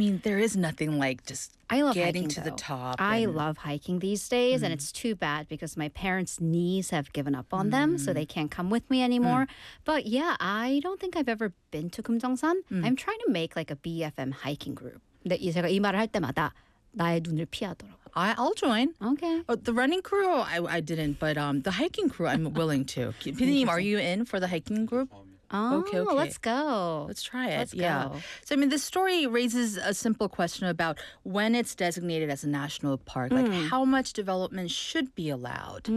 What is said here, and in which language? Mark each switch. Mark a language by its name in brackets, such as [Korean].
[English] But I mean, there is nothing like just I love getting hiking, to though. The top. I love hiking these days and it's too bad because my parents' knees have given up on them so they can't come with me anymore. But yeah, I don't think I've ever been to 금정산. I'm trying to make like a BFM hiking group. [Korean] 근데 제가 이 말을 할 때마다 나의 눈을 피하더라고. [English] I'll join. Okay. Oh, the running crew, I didn't, but the hiking crew, I'm willing to. Pinim, are you in for the hiking group? Okay. Let's go. Let's try it. Let's go. Yeah. So, I mean, this story raises a simple question about when it's designated as a national park, like how much development should be allowed.